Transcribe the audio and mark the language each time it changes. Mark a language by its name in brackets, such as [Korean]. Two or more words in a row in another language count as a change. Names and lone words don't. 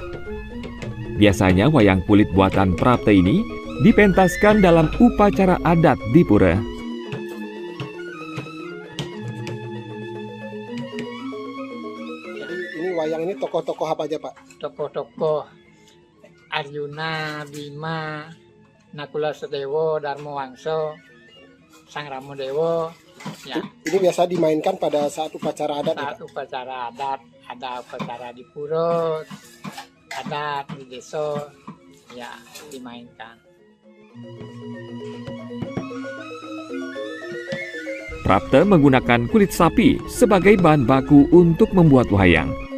[Indonesian] Biasanya wayang kulit buatan Prapte ini dipentaskan dalam upacara adat di pura. Jadi ini wayang ini tokoh-tokoh apa aja, Pak? Tokoh-tokoh Arjuna, Bima, Nakula Sedewo, Darmo Wangso, Sang Ramo Dewo. Ya. Ini biasa dimainkan pada saat upacara adat. Saat upacara adat, ada upacara di pura, adat di desa, ya dimainkan. Prapte menggunakan kulit sapi sebagai bahan baku untuk membuat wayang.